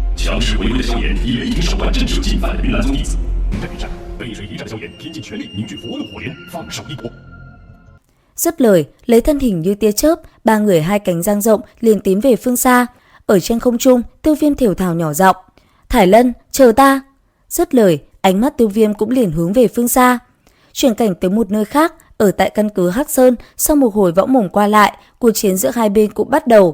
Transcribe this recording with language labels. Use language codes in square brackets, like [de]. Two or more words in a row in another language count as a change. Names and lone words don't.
[zh] 强势回归的萧炎以雷霆手段震慑进犯的云岚宗弟子。在边上，背水一战的萧炎拼尽全力凝聚佛怒火莲，放手一搏。 [vi] Dứt lời, lấy thân hình như tia chớp, ba người hai cánh dang rộng liền tiến về phương xa. Ở trên không trung, Tiêu Viêm thều thào nhỏ giọng: "Thải Lân, chờ ta." Dứt lời, ánh mắt Tiêu Viêm cũng liền hướng về phương xa. Chuyển cảnh tới một nơi khác, ở tại căn cứ Hắc Sơn, sau một hồi võng mồm qua lại, cuộc chiến giữa hai bên cũng bắt đầu.